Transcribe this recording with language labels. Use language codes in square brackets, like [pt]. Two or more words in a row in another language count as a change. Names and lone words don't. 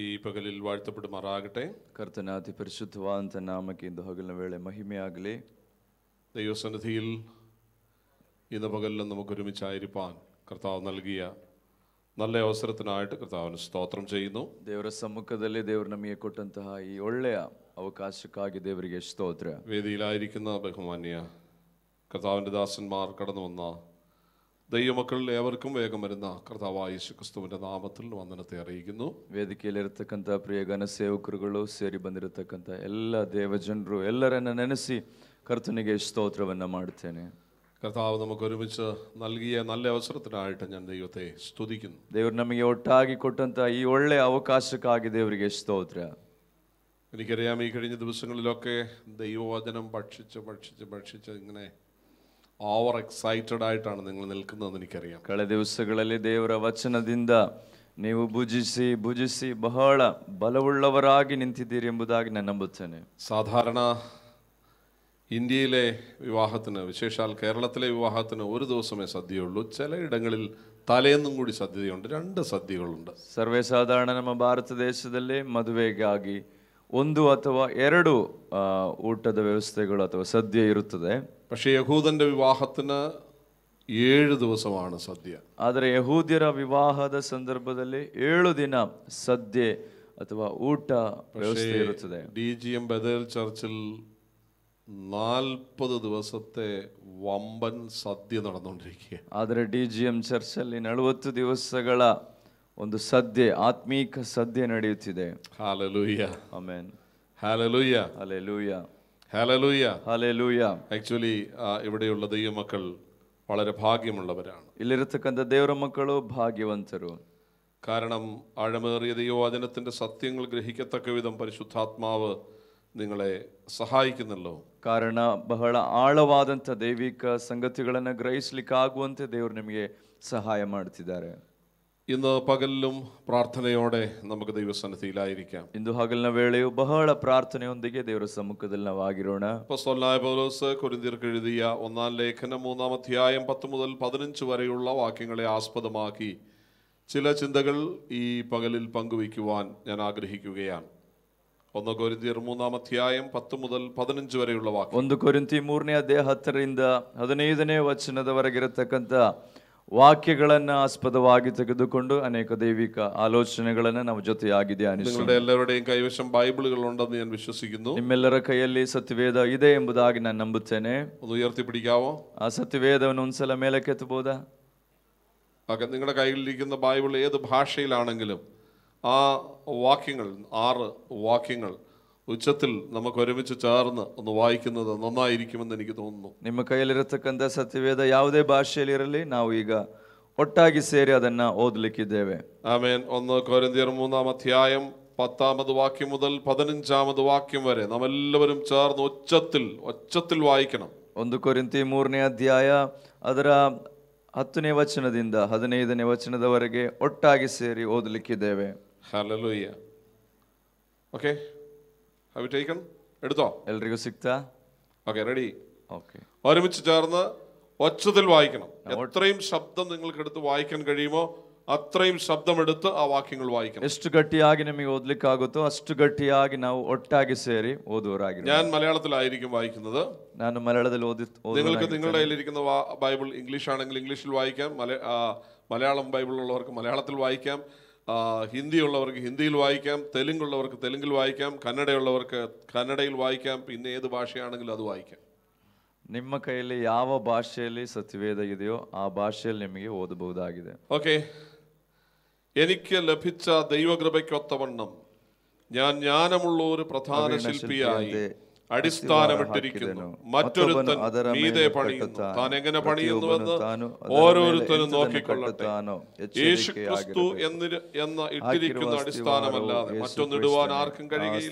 [ml] പകലിൽ വാഴ്ത്തപ്പെടുമാറാകട്ടെ. [kn] ಕರ್ತನ ಅತಿಪರಿಶುದ್ಧವಾನ್ നാമಕ್ಕೆ ಇಂದು ಹಗಲಿನ ವೇಳೆ മഹിമയാകಲಿ. [ml] ദൈവസന്നിധിയിൽ ഇന്ന് പകലിലും നമുക്ക് ഒരുമിച്ചായിരിക്കാൻ കർത്താവ് നൽകിയ നല്ല അവസരത്തിനായിട്ട് കർത്താവിന് സ്തോത്രം ചെയ്യുന്നു. [kn] ದೇವರ ಸಮ್ಮುಖದಲ್ಲಿ ದೇವರು ನಮಗೆ ಕೊಟ್ಟಂತಹ ಈ ಒಳ್ಳೆಯ ಅವಕಾಶಕ್ಕಾಗಿ ದೇವರಿಗೆ ಸ್ತೋತ್ರ. [ml] വേദിയിലായിരിക്കുന്ന ബഹുമാന്യ കർത്താവിൻ്റെ ദാസന്മാർ കടന്നു വന്ന ദൈവമക്കൾ ഏവർക്കും വേഗം വരുന്ന കർത്താവായ യേശുക്രിസ്തുവിന്റെ നാമത്തിൽ വന്ദനത്തെ അറിയിക്കുന്നു. [kn] ವೇದಿಕೆಯಲ್ಲಿರತಕ್ಕಂಥ ಪ್ರಿಯ ಗಣ ಸೇವಕರುಗಳು ಸೇರಿ ಬಂದಿರತಕ್ಕಂಥ ಎಲ್ಲ ದೇವಜನರು ಎಲ್ಲರನ್ನ ನೆನೆಸಿ ಕರ್ತನಿಗೆ ಸ್ತೋತ್ರವನ್ನ ಮಾಡುತ್ತೇನೆ. [ml] കർത്താവ് നമുക്ക് ഒരുമിച്ച് നൽകിയ നല്ല അവസരത്തിനായിട്ട് ഞാൻ ദൈവത്തെ സ്തുതിക്കുന്നു. [kn] ದೇವರು ನಮಗೆ ಒಟ್ಟಾಗಿ ಕೊಟ್ಟಂತ ಈ ಒಳ್ಳೆಯ ಅವಕಾಶಕ್ಕಾಗಿ ದೇವರಿಗೆ ಸ್ತೋತ್ರ. [ml] എനിക്കറിയാം ഈ കഴിഞ്ഞ ദിവസങ്ങളിലൊക്കെ ദൈവവചനം ഭക്ഷിച്ച് ഇങ്ങനെ [en] over excited [ml] ആയിട്ടാണ് നിങ്ങൾ നിൽക്കുന്നതെന്ന് എനിക്കറിയാം. [kn] ಕಳೆದ ದಿವಸಗಳಲ್ಲಿ ದೇವರ ವಚನದಿಂದ ನೀವು ಭುಜಿಸಿ ಬಹಳ ಬಲವುಳ್ಳವರಾಗಿ ನಿಂತಿದ್ದೀರಿ ಎಂಬುದಾಗಿ ನಾನು ನಂಬುತ್ತೇನೆ. [ml] സാധാരണ ഇന്ത്യയിലെ വിവാഹത്തിന്, വിശേഷാൽ കേരളത്തിലെ വിവാഹത്തിന് ഒരു ദിവസമേ സദ്യയുള്ളൂ. ചിലയിടങ്ങളിൽ തലേന്നും കൂടി സദ്യയുണ്ട്, 2 സദ്യകളുണ്ട്. [kn] ಸರ್ವೇ ಸಾಧಾರಣ ನಮ್ಮ ಭಾರತ ದೇಶದಲ್ಲಿ ಮದುವೆಗಾಗಿ 1 ಅಥವಾ 2 ಊಟದ ವ್ಯವಸ್ಥೆಗಳು ಅಥವಾ ಸದ್ಯ ಇರುತ್ತದೆ. [ml] പക്ഷേ യഹൂദന്റെ വിവാഹത്തിന് 7 ദിവസമാണ് സദ്യ. [kn] ಆದರೆ ಯಹೂದ್ಯರ ವಿವಾಹದ ಸಂದರ್ಭದಲ್ಲಿ 7 ದಿನ ಸದ್ಯೆ ಅಥವಾ ಊಟ ವ್ಯವಸ್ಥೆ ಇರುತ್ತದೆ. [ml] DGM ബഥേൽ ചർച്ചിൽ 40 ദിവസത്തെ വമ്പൻ സദ്യ നടന്നുകൊണ്ടിരിക്കുക. [kn] ಆದರೆ DGM ಚರ್ಚಲ್ಲಿ 40 ದಿವಸಗಳ ಒಂದು ಸದ್ಯೆ, ಆತ್ಮೀಕ ಸದ್ಯೆ ನಡೆಯುತ್ತಿದೆ. [ml] ഹല്ലേലൂയ, [kn] ಆಮೆನ್. [ml] ഹല്ലേലൂയ, ഹല്ലേലൂയ, ഹല്ലേലൂയ, ഹല്ലേലൂയ. ആക്ച്വലി ഇവിടെയുള്ള ദൈവമക്കൾ വളരെ ഭാഗ്യമുള്ളവരാണ്. [kn] ഇಲ್ಲಿರತಕ್ಕಂಥ ದೇವರ ಮಕ್ಕಳು ಭಾಗ್ಯವಂತರು. [ml] കാരണം ആഴമേറിയ ദൈവവചനത്തിന്റെ സത്യങ്ങൾ ഗ്രഹിക്കത്തക്ക വിധം പരിശുദ്ധാത്മാവ് നിങ്ങളെ സഹായിക്കുന്നല്ലോ. [kn] ಕಾರಣ ಬಹಳ ಆಳವಾದಂಥ ದೈವಿಕ ಸಂಗತಿಗಳನ್ನು ಗ್ರಹಿಸಲಿಕ್ಕಾಗುವಂತೆ ದೇವರು ನಿಮಗೆ ಸಹಾಯ ಮಾಡ್ತಿದ್ದಾರೆ. [ml] ഇന്ന് പകലിലും പ്രാർത്ഥനയോടെ നമുക്ക് ദൈവസന്നിധിയിലായിരിക്കാം. [kn] ಇಂದು ಹಗಲಿನ ವೇಳೆಯು ಬಹಳ ಪ್ರಾರ್ಥನೆಯೊಂದಿಗೆ ದೇವರ ಸಮ್ಮುಖದಲ್ಲಿ ನಾವು ಆಗಿರೋಣ. [ml] അപ്പോസ്തലനായ പൗലോസ് കൊരിന്ത്യർക്ക് എഴുതിയ 1-ാം ലേഖനം 3-ാം അധ്യായം 10 മുതൽ 15 വരെയുള്ള വാക്യങ്ങളെ ആസ്പദമാക്കി ചില ചിന്തകൾ ഈ പകലിൽ പങ്കുവയ്ക്കുവാൻ ഞാൻ ആഗ്രഹിക്കുകയാണ്. 1 കൊരിന്ത്യർ 3-ാം അധ്യായം 10 മുതൽ 15 വരെയുള്ള വാക്യം. [kn] 1 ಕೊರಿಂಥಿ 3ನೇ ಅಧ್ಯಾಯ 10ರಿಂದ 15ನೇ ವಚನದವರೆಗಿರತಕ್ಕಂಥ ವಾಕ್ಯಗಳನ್ನು ಆಸ್ಪದವಾಗಿ ತೆಗೆದುಕೊಂಡು ಅನೇಕ ದೈವಿಕ ಆಲೋಚನೆಗಳನ್ನು ನಾವು ಜೊತೆಯಾಗಿ ಧ್ಯಾನಿಸೋಣ. [ml] നിങ്ങളുടെ എല്ലാവരുടെയും കൈവശം ബൈബിളുകൾ ഉണ്ടെന്ന് ഞാൻ വിശ്വസിക്കുന്നു. [kn] ನಿಮ್ಮೆಲ್ಲರ ಕೈಯಲ್ಲಿ ಸತ್ಯವೇದ ಇದೆ ಎಂಬುದಾಗಿ ನಾನು ನಂಬುತ್ತೇನೆ. [ml] ഒന്ന് ഉയർത്തി പിടിക്കാവോ? [kn] ಆ ಸತ್ಯವೇದವನ್ನು ಒಂದ್ಸಲ ಮೇಲಕ್ಕೆತ್ತಬಹುದಾ? [ml] നിങ്ങളുടെ കയ്യിലിരിക്കുന്ന ബൈബിൾ ഏത് ഭാഷയിലാണെങ്കിലും ആ വാക്യങ്ങൾ 6 വാക്യങ്ങൾ ഉച്ചത്തിൽ നമുക്ക് ഒരുമിച്ച് ചേർന്ന് ഒന്ന് വായിക്കുന്നത് നന്നായിരിക്കുമെന്ന് എനിക്ക് തോന്നുന്നു. [kn] ನಿಮ್ಮ ಕೈಯಲ್ಲಿರತಕ್ಕಂಥ ಸತ್ಯವೇದ ಯಾವುದೇ ಭಾಷೆಯಲ್ಲಿ ಇರಲಿ, ನಾವು ಈಗ ಒಟ್ಟಾಗಿ ಸೇರಿ ಅದನ್ನ ಓದಲಿಕ್ಕಿದ್ದೇವೆ. [ml] ആമേൻ. 1 കൊരിന്ത്യർ 3-ാം അധ്യായം 10-ാമത് വാക്യം മുതൽ 15-ാമത് വാക്യം വരെ നാം എല്ലാവരും ചേർന്ന് ഒച്ചത്തിൽ വായിക്കണം. [kn] 1 ಕೊರಿಂಥಿ 3ನೇ ಅಧ್ಯಾಯ ಅದರ 10ನೇ ವಚನದಿಂದ 15ನೇ ವಚನದವರೆಗೆ ಒಟ್ಟಾಗಿ ಸೇರಿ ಓದಲಿಕ್ಕಿದ್ದೇವೆ. [en] ഹല്ലേലൂയ. okay, have you taken? എടുത്തോ? [kn] ಎಲ್ರಿಗೂ ಸಿಗ್ತಾ? [en] okay, ready? [kn] ಓಕೆ. [ml] ഒരുമിച്ച് ചേർന്ന് ഒച്ചത്തിൽ വായിക്കണം. എത്രയും ശബ്ദം നിങ്ങൾക്ക് എടുത്ത് വായിക്കാൻ കഴിയുമോ അത്രയും ശബ്ദമെടുത്ത് ആ വാക്യങ്ങൾ വായിക്കണം. [kn] ಎಷ್ಟು ಗಟ್ಟಿಯಾಗಿ ನಿಮಗೆ ಓದಲಿಕ್ಕಾಗುತ್ತೋ ಅಷ್ಟು ಗಟ್ಟಿಯಾಗಿ ನಾವು ಒಟ್ಟಾಗಿ ಸೇರಿ ಓದುವರಾಗಿರೋಣ. [ml] ഞാൻ മലയാളത്തിലായിരിക്കും വായിക്കുന്നത്. [kn] ನಾನು മലയാളത്തിൽ [ml] നിങ്ങൾക്ക് നിങ്ങളുടെ കയ്യിലിരിക്കുന്ന ബൈബിൾ ഇംഗ്ലീഷ് ആണെങ്കിൽ ഇംഗ്ലീഷിൽ വായിക്കാം. മലയാളം ബൈബിൾ ഉള്ളവർക്ക് മലയാളത്തിൽ വായിക്കാം. ഹിന്ദി ഉള്ളവർക്ക് ഹിന്ദിയിൽ വായിക്കാം. തെലുങ്കുള്ളവർക്ക് തെലുങ്കിൽ വായിക്കാം. കന്നഡയുള്ളവർക്ക് കന്നഡയിൽ വായിക്കാം. പിന്നെ ഏത് ഭാഷയാണെങ്കിലും അത് വായിക്കാം. [kn] ನಿಮ್ಮ ಕೈಯಲ್ಲಿ ಯಾವ ಭಾಷೆಯಲ್ಲಿ ಸತ್ಯವೇದ ಇದೆಯೋ ಆ ಭಾಷೆಯಲ್ಲಿ ನಿಮಗೆ ಓದಬಹುದಾಗಿದೆ. [ml] ഓക്കെ. എനിക്ക് ലഭിച്ച ദൈവകൃപയ്ക്കൊത്തവണ്ണം ഞാൻ ജ്ഞാനമുള്ള ഒരു പ്രധാന ശില്പിയായി അടിസ്ഥാനമിട്ടിരിക്കുന്നു. മറ്റൊരുത്തൻ മീതെ പണിയുന്നു. താൻ എങ്ങനെ പണിയുന്നുവെന്ന് ഓരോരുത്തരും നോക്കിക്കൊള്ളട്ടെ. യേശുക്രിസ്തു എന്ന ഇട്ടിരിക്കുന്ന അടിസ്ഥാനമല്ലാതെ മറ്റൊന്നിടുവാൻ ആർക്കും കഴിയുകയില്ല.